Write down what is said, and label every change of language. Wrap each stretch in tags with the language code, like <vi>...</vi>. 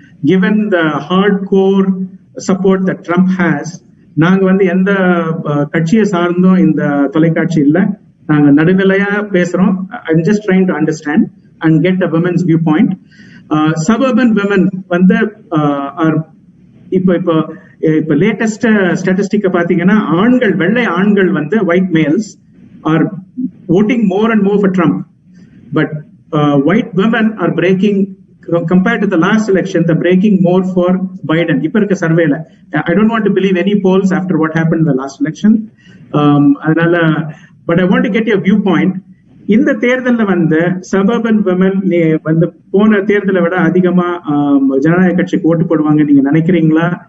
<en>Given the hardcore support that Trump has,</en> <ta>நாங்க எந்த கட்சியை சார்ந்தோம் இந்த தொலைக்காட்சி இல்ல, நாங்க நடுநிலையா பேசுறோம்.</ta> <en>I'm just trying to understand and get a women's viewpoint. Suburban women are</en> <ta>இப்ப லேட்டஸ்ட் ஸ்டாட்டிஸ்டிக் பாத்தீங்கன்னா ஆண்கள், வெள்ளை ஆண்கள்</ta> <en>white males are voting more and more for Trump, but white women are breaking, compared to the last election, they're breaking more for Biden.</en> <ta>இப்ப இருக்க சர்வேல</ta> <en>I don't want to believe any polls after what happened in the last election.</en> <ta>அதனால</ta> <en>but I want to get your viewpoint.</en> <ta>இந்த தேர்தல்ல suburban women போன தேர்தலை விட அதிகமா ஜனநாயக கட்சிக்கு ஓட்டு போடுவாங்க நீங்க நினைக்கிறீங்களா?</ta>